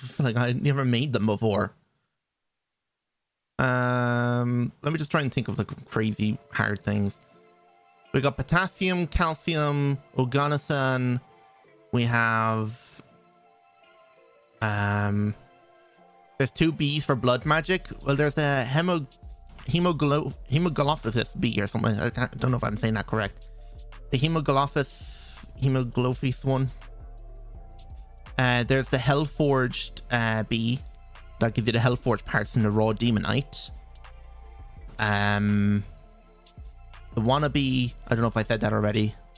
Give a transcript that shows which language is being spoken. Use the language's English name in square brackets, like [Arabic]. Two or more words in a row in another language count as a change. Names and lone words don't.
[English] It's like, I never made them before. Let me just try and think of like crazy hard things. We got potassium, calcium, organosan. We have there's 2 B's for blood magic. Well, there's a hemoglobinous bee or something. I don't know if I'm saying that correct. The hemoglobinous one. There's the Hellforged B. That gives you the Hellforged parts and the raw Demonite. The Wannabe, I don't know if I said that already.